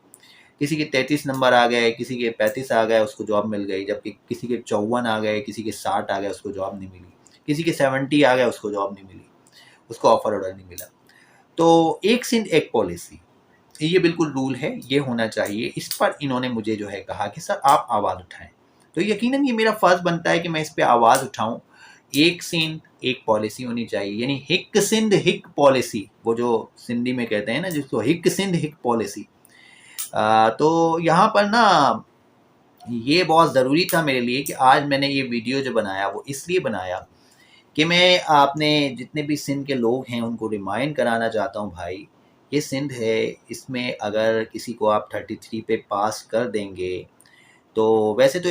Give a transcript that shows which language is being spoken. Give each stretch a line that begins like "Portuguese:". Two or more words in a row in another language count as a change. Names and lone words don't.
Urdu: کسی کے 33 نمبر آ گئے، کسی کے 35 آ گئے، اس کو جاب مل گئی، جبکہ کسی کے 54 آ گئے، کسی کے 60 آ گئے، اس کو جاب نہیں ملی، کسی کے 70 آ گئے، اس کو جاب نہیں ملی، اس کو
English: offer order
Urdu: نہیں ملا. تو ایک سندھ ایک پالیسی، یہ بالکل رول ہے، یہ ہونا چاہیے. اس پر انہوں نے مجھے جو ہے کہا کہ سر آپ آواز اٹھائیں، تو یقیناً یہ میرا فرض بنتا ہے کہ میں اس پر آواز اٹھاؤں. ایک سندھ ایک پالیسی ہونی چاہیے، یعنی
Sindhi: हिक सिंध हिक पॉलिसी,
Urdu: وہ جو سندھی میں کہتے ہیں نا جس کو,
Sindhi: हिक सिंध हिक पॉलिसी।
Urdu: تو یہاں پر نا یہ بہت ضروری تھا میرے لیے کہ آج میں نے یہ ویڈیو جو بنایا وہ اس لیے بنایا کہ میں آپ نے جتنے بھی سندھ کے لوگ ہیں ان کو ریمائنڈ کرانا چاہتا ہوں، بھائی یہ سندھ ہے، اس میں اگر کسی کو آپ 33 پہ پاس کر دیں گے تو ویسے تو